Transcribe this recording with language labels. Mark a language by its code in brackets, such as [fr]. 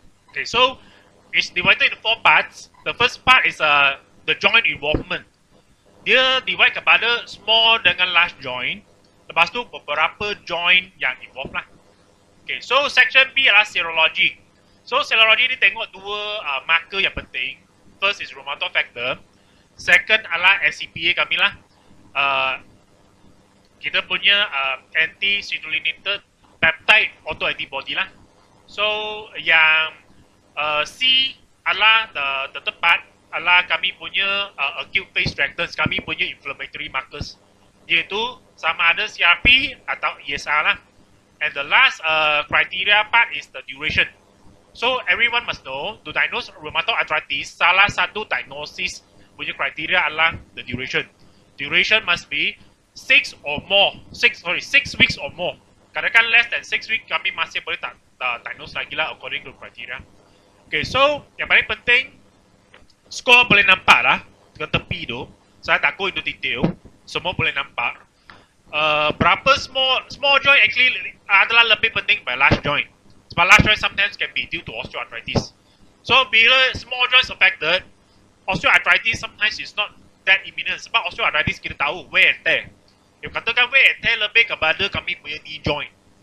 [en] Okay, so it's divided into 4 parts. The first part is the joint involvement. [ms] Dia divide kepada small dengan large joint. Lepas tu beberapa joint yang involved lah. [en] Okay, so section B adalah serology. So serology [ms] ni tengok 2 marker yang penting. [en] First is rheumatoid factor. [ms] Second adalah SCPA kami lah. Kita punya anti-citrullinated peptide autoantibody lah. So yang C adalah [en] the third part [ms] adalah kami punya [en] acute phase reactants, [ms] kami punya [en] inflammatory markers, [ms] iaitu sama ada CRP atau ESR lah. [en] And the last criteria part is the duration. So everyone must know to diagnose rheumatoid arthritis, [ms] salah satu diagnosis punya criteria adalah [en] the duration. Duration must be 6 weeks or more. [ms] Kadang-kadang [en] less than 6 weeks [ms] kami masih boleh tak diagnose lagi lah [en] according to criteria. [ms] Okay, so yang paling penting skor boleh nampak lah ke tepi tu. Saya tak [en] go into detail, [ms] semua boleh nampak. [en] Berapa small joint actually adalah [ms] lebih penting [en] by large joint. [ms] Sebab [en] large joint sometimes can be due to osteoarthritis. So bila small joints affected, osteoarthritis sometimes is not that imminent. [ms] Sebab [en] osteoarthritis [ms] kita tahu [en] wear and tear. If katakan wear and tear [ms] lebih kepada kami punya [en] knee joint.